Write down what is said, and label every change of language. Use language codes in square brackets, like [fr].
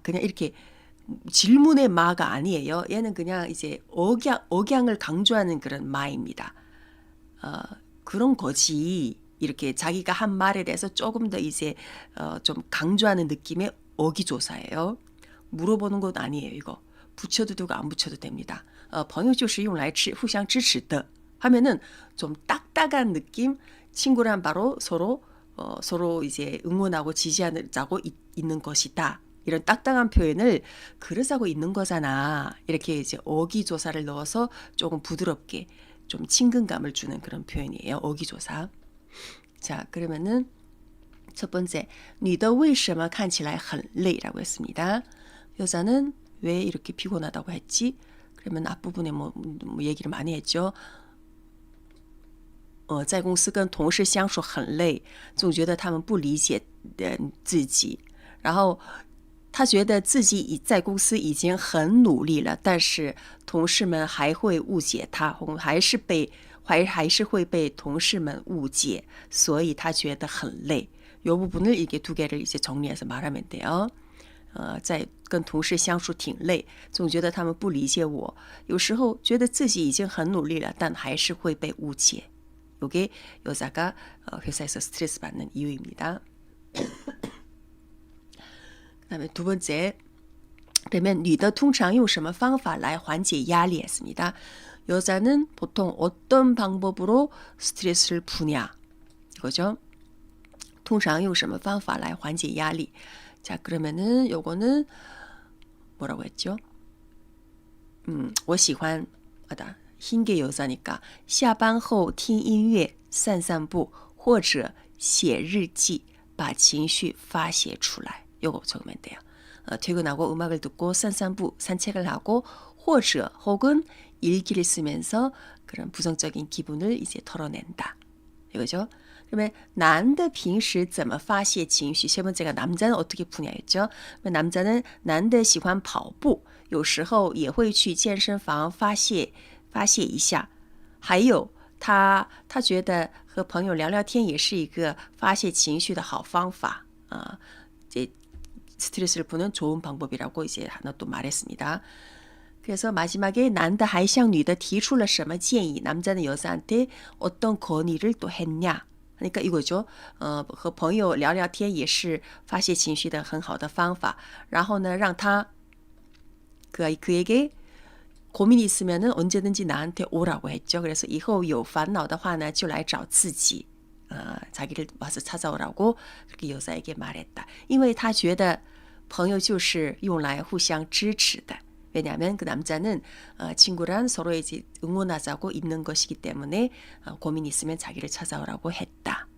[ko] 그냥 이렇게 질문의 마가 아니에요. 얘는 그냥 이제 억양을 강조하는 그런 마입니다. 그런 거지. 이렇게 자기가 한 말에 대해서 조금 더 이제 좀 강조하는 느낌의 어기조사예요. 물어보는 건 아니에요. 이거 붙여도 되고 안 붙여도 됩니다. [zh] 朋友就是用来互相支持的 [ko] 하면은 좀 딱딱한 느낌. 친구란 바로 서로 이제 응원하고 지지하자고 있는 것이다. 이런 딱딱한 표현을 그러자고 있는 거잖아. 이렇게 이제 어기조사를 넣어서 조금 부드럽게 좀 친근감을 주는 그런 표현이에요. 어기조사. 자, 그러면은 첫 번째, [zh] 你的为什么看起来很累 [ko] 라고 했습니다. 여자는 왜 이렇게 피곤하다고 했지? 그러면 앞부분에 뭐 얘기를 많이 했죠. [zh] 在公司跟同事相处很累，总觉得他们不理解自己，然后他觉得自己在公司已经很努力了，但是同事们还会误解他，还是会被同事们误解，所以他觉得很累。 [ko] 이 부분을 이게 두 개를 이제 정리해서 말하면 돼요. [zh] 在跟同事相处挺累，总觉得他们不理解我，有时候觉得自己已经很努力了，但还是会被误解。 [ko] 이게 여자가 회사에서 스트레스 받는 이유입니다. 그다음에 두 번째, 그러면 [zh] 女的通常用什么方法来缓解压力 [ko] 했습니다. 여자는 보통 어떤 방법으로 스트레스를 푸냐 이거죠. [zh] 通常用什么方法来缓解压力. [ko] 자, 그러면은 요거는 뭐라고 했죠? [zh] 我喜欢 [ko] 흰 게 여자니까 [zh] 下班后听音乐散散步或者写日记把情绪发泄出来 [ko] 요거 적으면 돼요. 퇴근하고 음악을 듣고 산산부 산책을 하고 或者 혹은 일기를 쓰면서 그런 부정적인 기분을 이제 털어낸다. 이거죠. 그러면 [zh] 男的平时怎么发泄情绪? [ko] 세 번째가 남자는 어떻게 푸냐 했죠. 남자는 [zh] 男的喜欢跑步有时候也会去健身房发泄一下，还有他觉得和朋友聊聊天也是一个发泄情绪的好方法. [ko] 이제 스트레스를 푸는 좋은 방법이라고 이제 하나 또 말했습니다. 그래서 마지막에 난다 하이샹 뉘더 [zh] 提出了什么建议 [ko] 남자는 여자한테 어떤 건의를 또 했냐 그러니까 이거죠. [zh] 和朋友聊聊天也是发泄情绪的很好的方法然后呢让他 [ko] 그에게 고민이 있으면은 언제든지 나한테 오라고 했죠. 그래서 [zh] 以后有烦恼的话呢就来找自己 [ko] 자기를 와서 찾아오라고 그렇게 여자에게 말했다. [zh] 因为他觉得朋友就是用来互相支持的 [ko] 왜냐하면 그 남자는 친구랑 서로 이제 응원하자고 있는 것이기 때문에 고민이 있으면 자기를 찾아오라고 했다.